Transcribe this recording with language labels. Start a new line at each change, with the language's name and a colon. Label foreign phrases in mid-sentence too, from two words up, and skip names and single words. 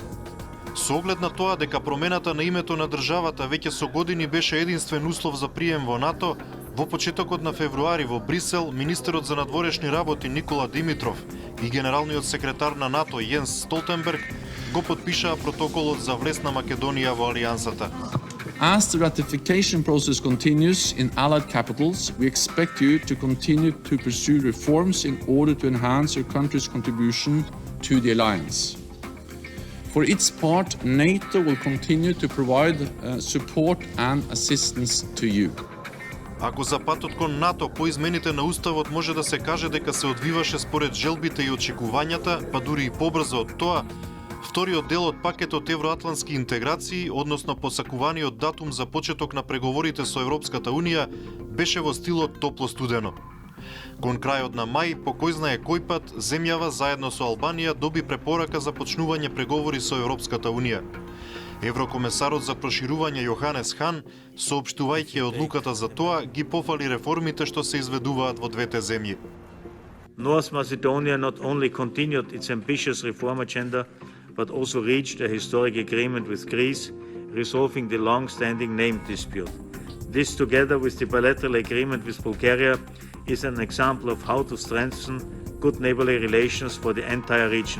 Macedonian: Со оглед на тоа дека промената на името на државата веќе со години беше единствен услов за прием во НАТО, во почетокот на февруари во Брисел, министерот за надворешни работи Никола Димитров и генералниот секретар на НАТО Јенс Столтенберг го потпишаа протоколот за влез на Македонија во алијансата.
English: As the ratification process continues in allied capitals, we expect you to continue to pursue reforms in order to enhance your country's contribution to the alliance. For its part, NATO will continue to provide support and assistance to you.
Macedonian: Ако за патот кон НАТО по измените на Уставот може да се каже дека се одвиваше според желбите и очекувањата, па дури и побрзо од тоа, вториот дел од пакетот евроатлантски интеграции, односно посакуваниот датум за почеток на преговорите со Европската Унија, беше во стилот топло-студено. Кон крајот на мај, по кој знае кој пат, земјава заедно со Албанија доби препорака за почнување преговори со Европската Унија. Еврокомесарот за проширување Јоханес Хан, соопштувајќи одлуката за тоа, ги пофали реформите што се изведуваат во двете земји.
English: North Macedonia not only continued its ambitious reform agenda, but also reached a historic agreement with Greece, resolving the long-standing name dispute. This, together with the bilateral agreement with Bulgaria, is an example of how to strengthen good neighborly relations for the entire region.